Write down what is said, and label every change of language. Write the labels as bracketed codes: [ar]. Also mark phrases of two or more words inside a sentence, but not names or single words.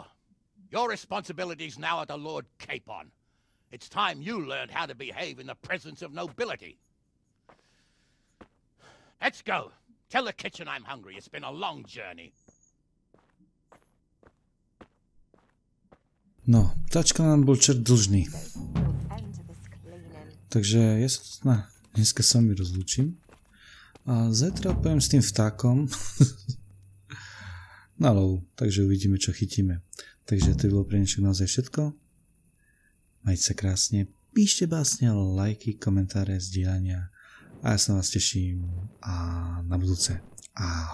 [en] Your responsibilities now are to Lord Capon. It's time you learned how to behave in the presence of nobility. Let's go. Tell the kitchen I'm hungry. It's been a long journey. [sk] No, tačka nám bol čert dlžný. Takže ja sa dneska s vami rozlúčim. A zajtra pojem s tým vtákom na lov, takže uvidíme, čo chytíme. Takže to by bolo pre dnešok naozaj všetko. Majte sa krásne, píšte básne, lajky, komentáre, zdieľania a ja sa na vás teším a na budúce.